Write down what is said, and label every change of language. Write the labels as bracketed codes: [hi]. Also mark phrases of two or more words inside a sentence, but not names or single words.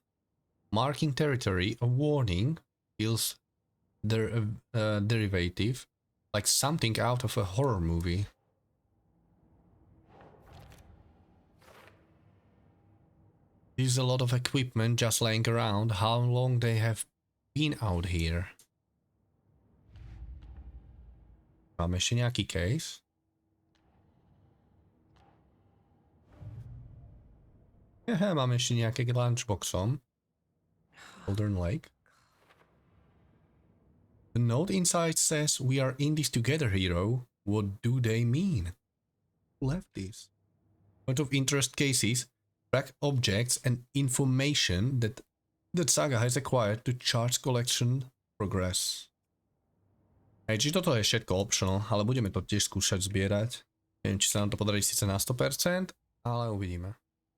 [en] Marking territory, a warning, feels derivative, like something out of a horror movie. There's a lot of equipment just laying around. How long they have been out here? [sk] Máme ešte nejaký case? Máme ešte nejaké k lunchboxom. [en] Golden Lake. The note inside says, "We are in this together, hero." What do they mean? Who left this? Point of interest cases. Track objects and information that Saga has acquired to chart collection progress. [sk] Čiže toto je všetko optional, ale budeme to tiež skúšať zbierať. Neviem, či sa nám to podarí síce na 100%, ale uvidíme.